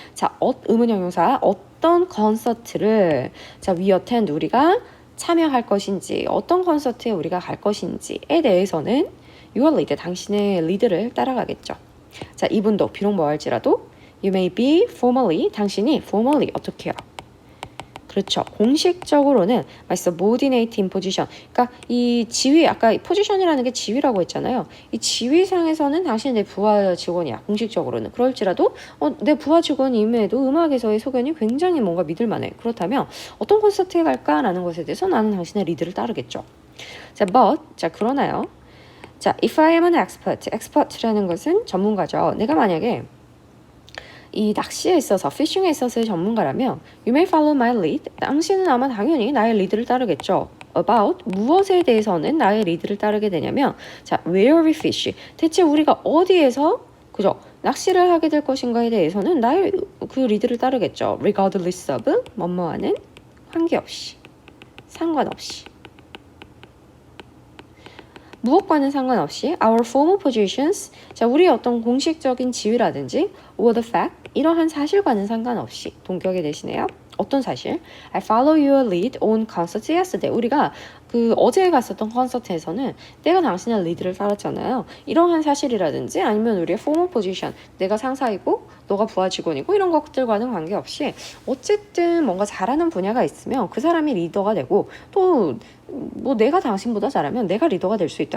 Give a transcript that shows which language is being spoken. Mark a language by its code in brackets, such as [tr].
[ko] 자, 의문 형용사. 어떤 콘서트를 자, [en] we attend [ko] 우리가 참여할 것인지, 어떤 콘서트에 우리가 갈 것인지에 대해서는 [en] your lead, [ko] 당신의 리드를 따라가겠죠. 자, 이분도 비록 뭐할지라도 [en] you may be formally, [ko] 당신이 formally 어떻게 해요? 그렇죠. 공식적으로는 [en] subordinate in position. [ko] 그러니까 이 지위, 아까 포지션이라는 게 지위라고 했잖아요. 이 지위상에서는 당신이 내 부하 직원이야. 공식적으로는. 그럴지라도 내 부하 직원임에도 음악에서의 소견이 굉장히 뭔가 믿을만해. 그렇다면 어떤 콘서트에 갈까라는 것에 대해서 나는 당신의 리드를 따르겠죠. 자, 자, 그러나요? 자, [en] if I am an expert. [ko] expert라는 것은 전문가죠. 내가 만약에 이 낚시에 있어서, 피싱에 있어서의 전문가라면 [en] You may follow my lead. [ko] 당신은 아마 당연히 나의 리드를 따르겠죠. About, 무엇에 대해서는 나의 리드를 따르게 되냐면 자, [en] where we fish. [ko] 대체 우리가 어디에서 그죠? 낚시를 하게 될 것인가에 대해서는 나의 그 리드를 따르겠죠. [en] Regardless of, [ko] 뭐뭐하는 관계없이, 상관없이. 무엇과는 상관없이 [en] our formal positions, [ko] 자, 우리의 어떤 공식적인 지위라든지 [en] or the fact, [ko] 이러한 사실과는 상관없이 동격에 대신에요. 어떤 사실? [en] I follow your lead on concert yesterday. [ko] 우리가 그 어제 갔었던 콘서트에서는 내가 당신의 리드를 따랐잖아요. 이러한 사실이라든지 아니면 우리의 [en] formal position, [ko] 내가 상사이고 너가 부하 직원이고 이런 것들과는 관계없이 어쨌든 뭔가 잘하는 분야가 있으면 그 사람이 리더가 되고 또 뭐 내가 당신보다 잘하면 내가 리더가 될 수 있다.